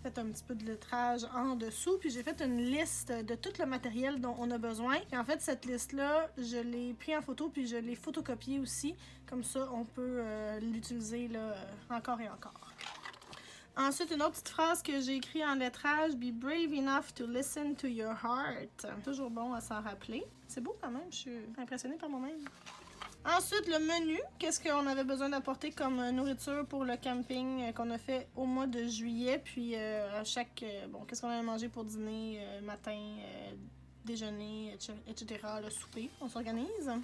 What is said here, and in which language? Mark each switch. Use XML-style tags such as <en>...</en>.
<fr>J'ai fait un petit peu de lettrage en dessous, puis j'ai fait une liste de tout le matériel dont on a besoin. Et en fait, cette liste-là, je l'ai pris en photo, puis je l'ai photocopiée aussi. Comme ça, on peut l'utiliser là, encore et encore. Ensuite, une autre petite phrase que j'ai écrite en lettrage.</fr> <en>Be brave enough to listen to your heart.</en> <fr>Toujours bon à s'en rappeler. C'est beau quand même, je suis impressionnée par moi-même. Ensuite, le menu. Qu'est-ce qu'on avait besoin d'apporter comme nourriture pour le camping qu'on a fait au mois de juillet. Puis à chaque... qu'est-ce qu'on avait mangé pour dîner, matin, déjeuner, etc., le souper, on s'organise.</fr>